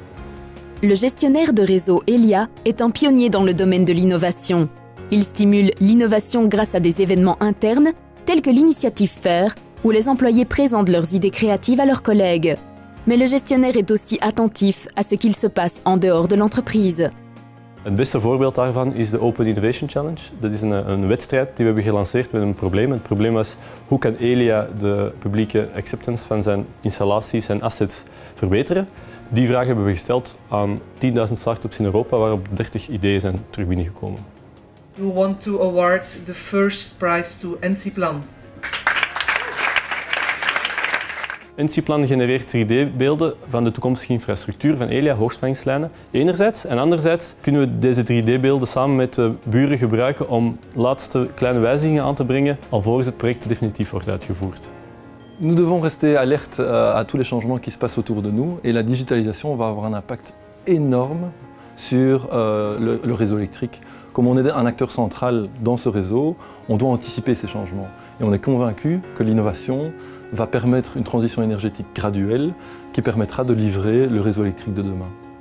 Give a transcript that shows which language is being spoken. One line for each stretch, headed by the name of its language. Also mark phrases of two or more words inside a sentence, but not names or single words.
French: Le gestionnaire de réseau Elia est un pionnier dans le domaine de l'innovation. Il stimule l'innovation grâce à des événements internes tels que l'initiative FAIR, où les employés présentent leurs idées créatives à leurs collègues. Mais le gestionnaire est aussi attentif à ce qu'il se passe en dehors de l'entreprise.
Dutch: Het beste voorbeeld daarvan is de Open Innovation Challenge. Dat is een wedstrijd die we hebben gelanceerd met een probleem. Het probleem was, hoe kan Elia de publieke acceptance van zijn installaties en assets verbeteren? Die vraag hebben we gesteld aan 10.000 start-ups in Europa, waarop 30 ideeën zijn terug binnengekomen.
English: We want to award the first prize to NC-Plan.
Dutch: NC-Plan genereert 3D-beelden van de toekomstige infrastructuur van Elia, hoogspanningslijnen, enerzijds. En anderzijds kunnen we deze 3D-beelden samen met de buren gebruiken om laatste kleine wijzigingen aan te brengen, alvorens het project definitief wordt uitgevoerd.
French: Nous devons rester alertes à tous les changements qui se passent autour de nous et la digitalisation va avoir un impact énorme sur le réseau électrique. Comme on est un acteur central dans ce réseau, on doit anticiper ces changements. Et on est convaincu que l'innovation va permettre une transition énergétique graduelle qui permettra de livrer le réseau électrique de demain.